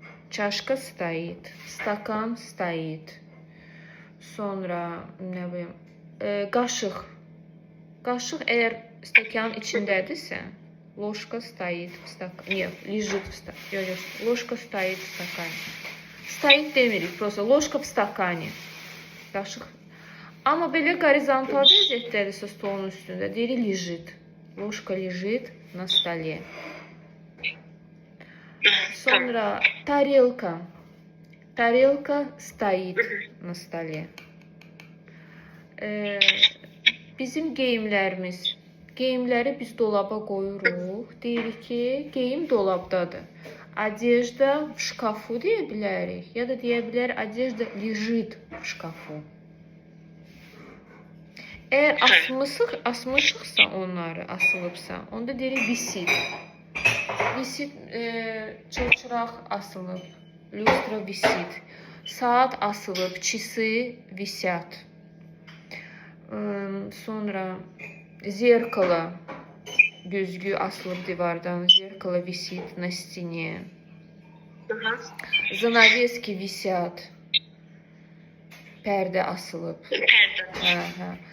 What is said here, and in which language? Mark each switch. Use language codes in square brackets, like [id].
[ru] Çaşka stoит, stakan stoit. [az] Sonra nə bilim, qaşıq. Qaşıq əgər stəkanın içindədirsə, [ru] ложка стоит в стакане. Нет, лежит в стакане. Ложка стоит в стакане. Стоит [az] demirik, [ru] просто ложка в стакане. [az] Qaşıq. Amma belə qorizontal vəziyyətdədirsə stolun üstündə deyirik [ru] lежит. Ложка лежит на столе. [az] Sonra тарелка. [ru] Тарелка стоит на столе. [az] Bizim geyimlərimiz. Geyimləri biz dolaba qoyuruq. Deyirik ki, geyim dolabdadır. [ru] Одежда в шкафу [az] deyə bilərik. Ya da deyə bilər, [ru] одежда лежит в шкафу. [az] Əgər asmışıqsa onları, asılıbsa, onda deyirik [ru] висит. Висит, [az] çılçıraq asılıb, [ru] люстра висит. [az] Saat asılıb, [ru] часы висят. [az] Sonra zerkalo, güzgü asılıb divardan, [ru] zerkalo висит на стене. Занавески висят. [az] Pərdə asılıb. Pərdə.